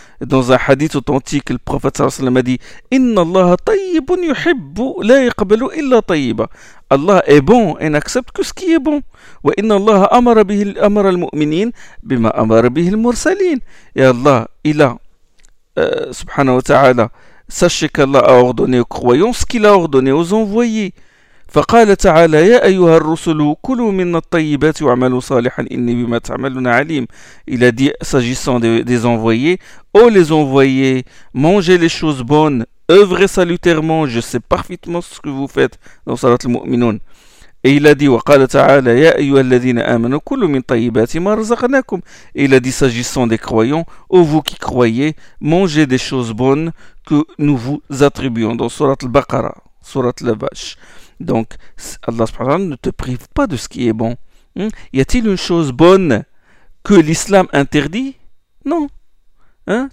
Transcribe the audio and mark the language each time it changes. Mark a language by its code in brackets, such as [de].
[fr] Dans un hadith authentique, le prophète sallallahu alayhi wa sallam a dit: [ar] Inna Allah tayyibun yuhibbu la yaqbalu illa tayyiba. [fr] Allah est bon et n'accepte que ce qui est bon. [ar] Wa inna Allah amara al-mu'minin bima amara bihi al-mursalin. [fr] Et Allah, il a, subhanahu wa ta'ala, sachez qu'Allah a ordonné aux croyants ce qu'il a ordonné aux envoyés. [ar] فقال تعالى يا أيها الرسل كلوا من الطيبات واعملوا صالحا إني بما تعملون عليم. [fr] Il a dit, s'agissant des envoyés, ô les envoyés, mangez les choses bonnes, œuvrez salutairement, je sais parfaitement ce que vous faites dans Salat al-Mu'minun. Et il a dit, [ar] وقال تعالى يا أيها الذين آمنوا كلوا من طيبات ما رزقناكم. [fr] Et il a dit, s'agissant des croyants, ô vous qui croyez, mangez des choses bonnes que nous vous attribuons dans Salat al-Baqara, Salat al-Vache. Donc, Allah subhanahu wa ta'ala ne te prive pas de ce qui est bon. Y a-t-il une chose bonne que l'islam interdit? Non. Hein?